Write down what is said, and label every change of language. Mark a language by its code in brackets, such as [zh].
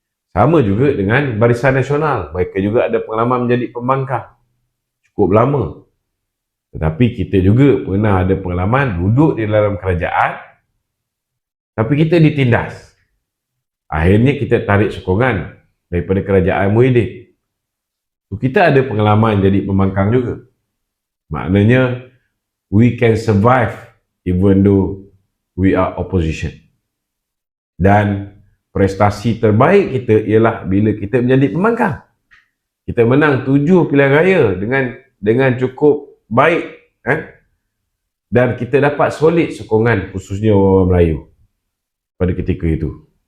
[ms] Sama juga dengan Barisan Nasional. Mereka juga ada pengalaman menjadi pembangkang. Cukup lama. Tetapi kita juga pernah ada pengalaman duduk di dalam kerajaan, tapi kita ditindas. Akhirnya kita tarik sokongan daripada kerajaan Muhyiddin. So, kita ada pengalaman jadi pembangkang juga. Maknanya, [en] we can survive even though we are opposition. [ms] Dan prestasi terbaik kita ialah bila kita menjadi pembangkang. Kita menang 7 pilihan raya dengan cukup baik, dan kita dapat solid sokongan khususnya orang Melayu pada ketika itu.